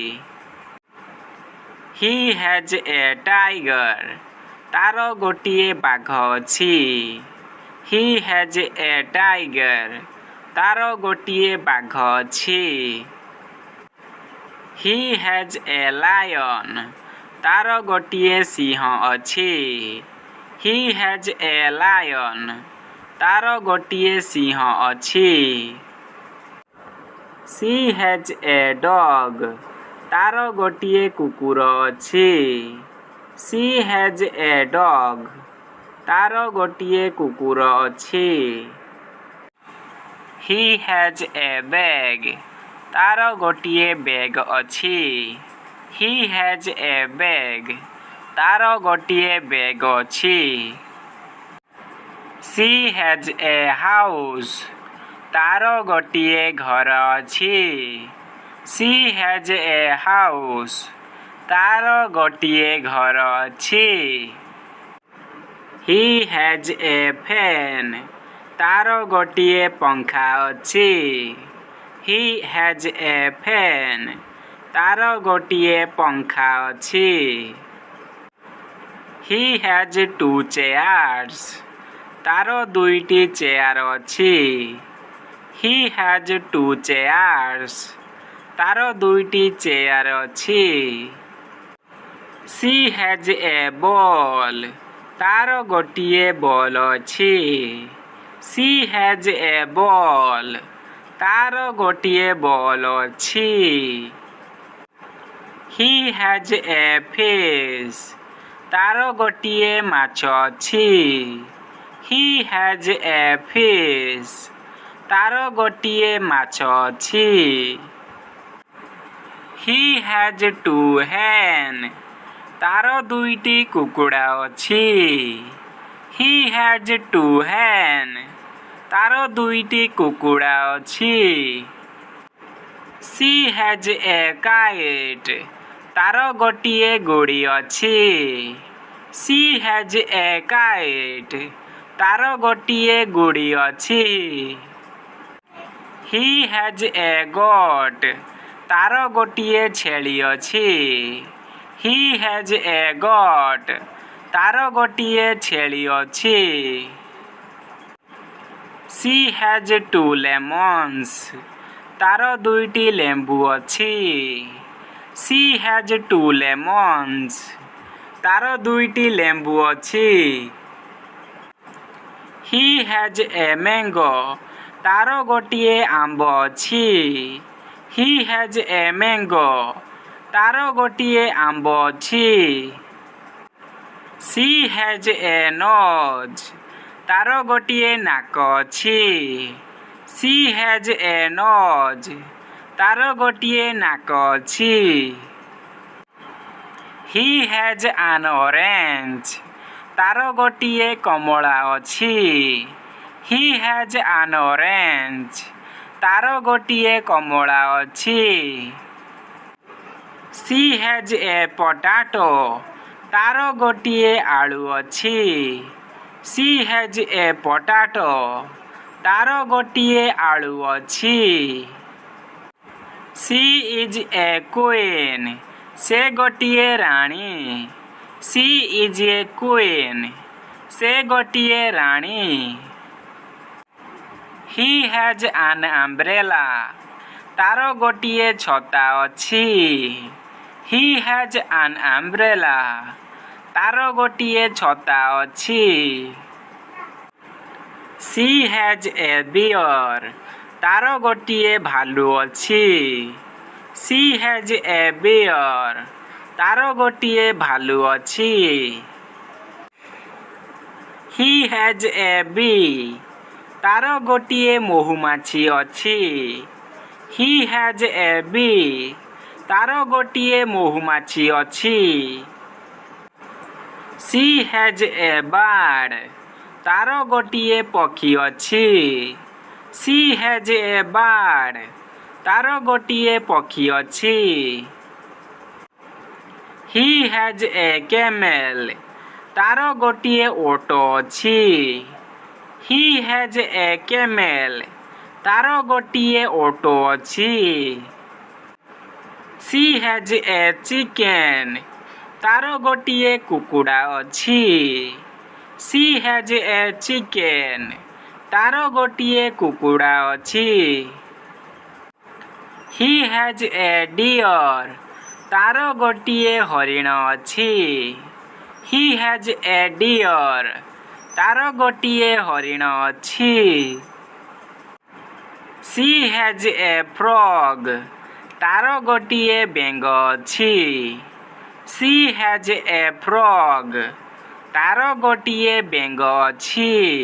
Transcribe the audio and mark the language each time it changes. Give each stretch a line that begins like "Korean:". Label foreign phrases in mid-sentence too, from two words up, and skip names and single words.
English: He has a tiger
Odia: ତାର ଗୋଟେ ବାଘ ଅଛି।
English: He has a tiger
Odia: ତାର ଗୋଟେ ବାଘ ଅଛି।
English: He has a lion
Odia: ତାର ଗୋଟିଏ ସିଂହ ଅଛି।
English: He has a lion.
Odia: ତାର ଗୋଟିଏ ସିଂହ ଅଛି।
English: She has a dog.
Odia: ତାର ଗୋଟିଏ କୁକୁର ଅଛି।
English: She has a dog.
Odia: ତାର ଗୋଟିଏ କୁକୁର ଅଛି।
English: He has a bag.
Odia: ତାର ଗୋଟିଏ ବ୍ୟାଗ୍ ଅଛି।
English: He has a bag.
Odia: ତାର ଗୋଟିଏ ବ୍ୟାଗ୍ ଅଛି।
English: She has a house.
Odia: ତାର ଗୋଟିଏ ଘର ଅଛି।
English: She has a house.
Odia: ତାର ଗୋଟିଏ ଘର ଅଛି।
English: He has a fan.
Odia: ତାର ଗୋଟିଏ ପଙ୍ଖା ଅଛି।
English: He has a fan.
Odia: ତାର ଗୋଟିଏ ପଙ୍ଖା ଅଛି।
English: He has two chairs.
Odia: ତାର ଦୁଇଟି ଚେୟାର ଅଛି।
English: He has two chairs.
Odia: ତାର ଦୁଇଟି ଚେୟାର ଅଛି।
English: She has a ball.
Odia: ତାର ଗୋଟିଏ ବଲ୍ ଅଛି।
English: She has a ball.
Odia: ତାର ଗୋଟିଏ ବଲ୍ ଅଛି।
English: He has a fish.
Odia: ତାର ଗୋଟିଏ ମାଛ ଅଛି।
English: He has a fish.
Odia: ତାର ଗୋଟିଏ ମାଛ ଅଛି।
English: He has two hens.
Odia: ତାର ଦୁଇଟି କୁକୁଡ଼ା ଅଛି।
English: He has two hens.
Odia: ତାର ଦୁଇଟି କୁକୁଡ଼ା ଅଛି।
English: She has a kite.
Odia: ତାର ଗୋଟିଏ ଗୋଡ଼ି ଅଛି।
English: She has a kite.
Odia: ତାର ଗୋଟିଏ ଗୋଡ଼ି ଅଛି।
English: He has a goat.
Odia: ତାର ଗୋଟିଏ ଛେଳି ଅଛି।
English: He has a goat.
Odia: ତାର ଗୋଟିଏ ଛେଳି ଅଛି।
English: She has two lemons.
Odia: ତାର ଦୁଇଟି ଲେମ୍ବୁ ଅଛି।
English: She has two lemons.
Odia: ତାର ଦୁଇଟି ଲେମ୍ବୁ ଅଛି।
English: He has a mango.
Odia: ତାର ଗୋଟିଏ ଆମ୍ବ ଅଛି।
English: He has a mango.
Odia: ତାର ଗୋଟିଏ ଆମ୍ବ ଅଛି।
English: She has a nose.
Odia: ତାର ଗୋଟିଏ ନାକ ଅଛି।
English: She has a nose.
Odia: ତାର ଗୋଟିଏ ନାକ ଅଛି।
English: He has an orange.
Odia: ତାର ଗୋଟିଏ କମଳା ଅଛି।
English: He has an orange.
Odia: ତାର ଗୋଟିଏ କମଳା ଅଛି।
English: She has a potato.
Odia: ତାର ଗୋଟିଏ ଆଳୁ ଅଛି।
English: She has a potato.
Odia: ତାର ଗୋଟିଏ ଆଳୁ ଅଛି।
English: She is a queen.
Odia: ସେ ଗୋଟିଏ ରାଣୀ।
English: She is a queen.
Odia: ସେ ଗୋଟିଏ ରାଣୀ।
English: He has an umbrella.
Odia: ତାର ଗୋଟିଏ ଛତା ଅଛି।
English: He has an umbrella.
Odia: ତାର ଗୋଟିଏ ଛତା ଅଛି।
English: She has a bear.
Odia: ତାର ଗୋଟିଏ ଭାଲୁ ଅଛି।
English: She has a bear.
Odia: ତାର ଗୋଟିଏ ଭାଲୁ ଅଛି।
English: He has a bee.
Odia: ତାର ଗୋଟିଏ ମହୁମାଛି ଅଛି।
English: He has a bee.
Odia: ତାର ଗୋଟିଏ ମହୁମାଛି ଅଛି।
English: She has a bird.
Odia: ତାର ଗୋଟିଏ ପକ୍ଷୀ ଅଛି।
English: She has a bird.
Odia: ତାର ଗୋଟିଏ ପକ୍ଷୀ ଅଛି।
English: He has a camel.
Odia: ତାର ଗୋଟିଏ ଓଟ ଅଛି।
English: He has a camel.
Odia: ତାର ଗୋଟିଏ ଓଟ ଅଛି।
English: She has a chicken.
Odia: ତାର ଗୋଟିଏ କୁକୁଡ଼ା ଅଛି।
English: She has a chicken.
Odia: ତାର ଗୋଟିଏ କୁକୁଡ଼ା ଅଛି।
English: He has a deer.
Odia: ତାର ଗୋଟିଏ ହରିଣ ଅଛି
English: He has a deer
Odia: ତାର ଗୋଟିଏ ହରିଣ ଅଛି
English: She has a frog
Odia: ତାର ଗୋଟିଏ ବେଙ୍ଗ ଅଛି
English: She has a frog
Odia: ତାର ଗୋଟିଏ ବେଙ୍ଗ ଅଛି